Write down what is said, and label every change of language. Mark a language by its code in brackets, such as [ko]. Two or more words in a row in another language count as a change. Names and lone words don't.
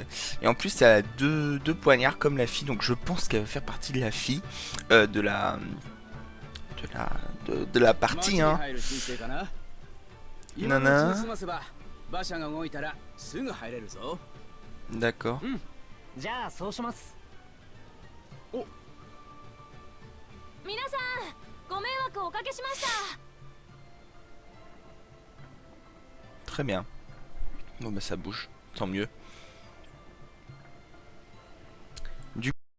[fr] Et en plus, elle a deux poignards comme la fille. Donc je pense qu'elle va faire partie de la fille. De la. De la. De la partie, hein. Nana. D'accord. [ja] じゃあそうします。お、皆さん、ご迷惑をおかけしました。 [fr] Très bien. Bon, bah ça bouge. Tant mieux. Du